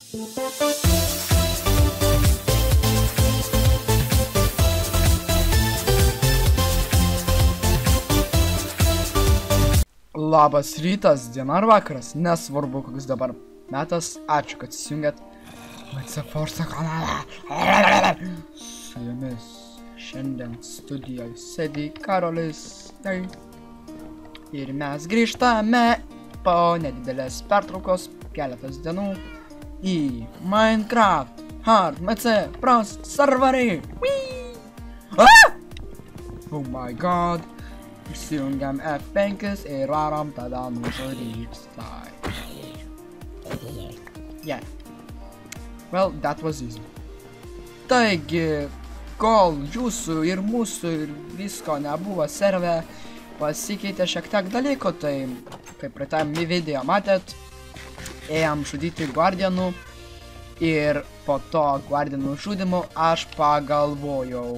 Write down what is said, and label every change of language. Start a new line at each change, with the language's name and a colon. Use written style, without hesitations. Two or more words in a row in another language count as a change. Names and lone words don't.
Lithuanian: Labas rytas, diena ar vakaras, nesvarbu koks dabar metas, ačiū, kad įsijungėt MC Forza kanalą. Su jumis šiandien studijoje sėdi Karolis. Ir mes grįžtame po nedidelės pertraukos keletas dienų į Minecraft Hard MC Pros serverį.
English: Oh my god.
Lithuanian: Įsijungiam F5 ir varom tada mūsų rykstą.
English: Yeah. Well, that was easy.
Lithuanian: Taigi, kol jūsų ir mūsų ir visko nebuvo serve, pasikeitė šiek tiek dalykų, tai kaip praeitame video matėt, ėjom žudyti guardianų ir po to guardianų žudimų aš pagalvojau.